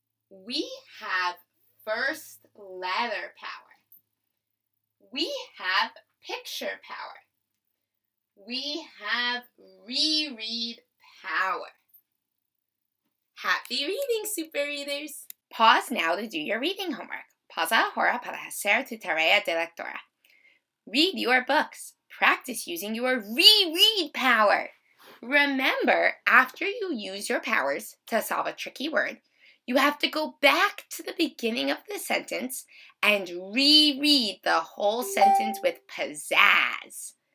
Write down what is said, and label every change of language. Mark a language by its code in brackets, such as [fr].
[en] We have first letter power. We have picture power. We have reread power. Happy reading, super readers! Pause now to do your reading homework. [es] Pausa ahora para hacer tu tarea de lectura. [en] Read your books. Practice using your reread power. Remember, after you use your powers to solve a tricky word, you have to go back to the beginning of the sentence and reread the whole sentence with pizzazz.